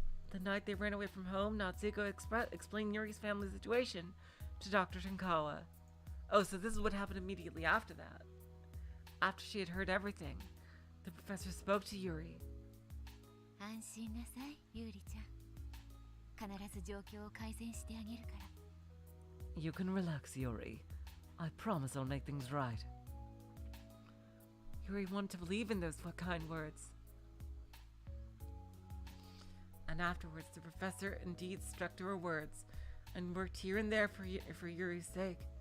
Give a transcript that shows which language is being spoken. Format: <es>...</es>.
<en>The night they ran away from home, Natsuko explained Yuri's family situation to Dr. Tankawa. Oh, so this is what happened immediately after that. After she had heard everything, the professor spoke to Yuri.</en> <ja>安心なさい、ユーリちゃん。必ず状況を改善してあげるから。</ja> <en>You can relax, Yuri. I promise I'll make things right. Yuri wanted to believe in those kind words. And afterwards, the professor indeed stuck to her words and worked here and there for Yuri's sake.</en>